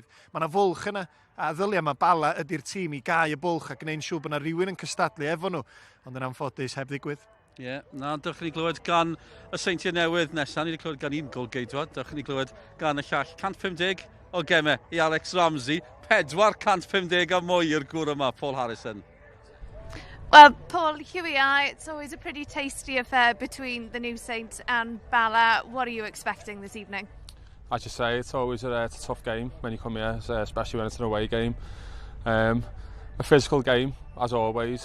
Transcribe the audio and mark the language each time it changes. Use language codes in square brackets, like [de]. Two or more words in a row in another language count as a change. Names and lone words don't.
[cy] Mae yna fwlch yna, a ddylia mae Bala ydy'r tîm i gau y bwlch a gwneud siŵr bod yna rhywun yn cystadlu efo nhw, ond yn anffodus heb ddigwydd. Ie, na, dych chi'n glywed gan y Seintiau Newydd nesaf, ni wedi clywed gan un gol gyntaf, dych chi'n glywed gan y llall 150 o gemau i Alex Ramsey, 450 a mwy i'r gŵr yma, Paul Harrison. [en] Well, Paul, here we are. It's always a pretty tasty affair between the new Saints and Bala. What are you expecting this evening? As you say, it's always a tough game when you come here, especially when it's an away game. A physical game, as always.